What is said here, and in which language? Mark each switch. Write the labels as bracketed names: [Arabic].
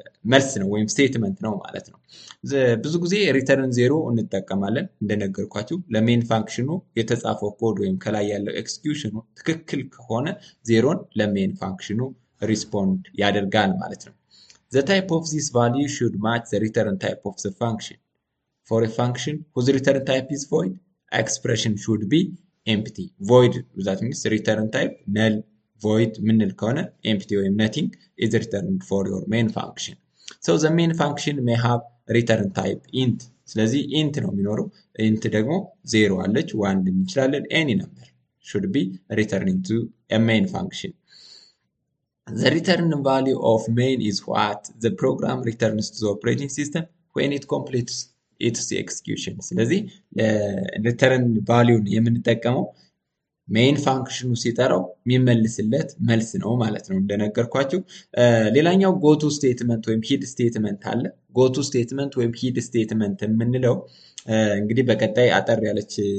[Amharic] መልስ ነው ወይም ስቴትመንት ነው ማለት ነው። ብዙ ጊዜ ሪተርን ዜሮ እንጠቀማለን እንደነገርኳችሁ ለሜን ፋንክሽኑ የተጻፈው ኮድ ወይም ከላይ ያለው ኤክስኪዩሽኑ ትክክል ከሆነ ዜሮን ለሜን ፋንክሽኑ ሪስፖንድ ያደርጋል ማለት ነው። [English] The type of this value should match the return type of the function. For a function whose return type is void, expression should be empty. Void that means return type null, void [Amharic] ምንል ከሆነ [English] empty [Amharic] ወይም [English] nothing is returned for your main function. So the main function may have return type int. [Amharic] ስለዚህ int ነው የሚኖረው። [English] int [Amharic] ደግሞ 0 አለች 1 እንችላለን [English] any number should be returning to a main function. The return value of main is what the program returns to the operating system when it completes its execution. [Amharic] ስለዚህ return value የምንጠቀመው ሜን ፋንክሽኑ ሲጠራው የሚመልስለት መልስ ነው ማለት ነው እንደነገርኳችሁ። ሌላኛው ጎቱ ስቴትመንት ወይም ሂድ ስቴትመንት አለ። ጎቱ ስቴትመንት ወይም ሂድ ስቴትመንት የምንለው እንግዲህ በቀጣይ አጠር ያለች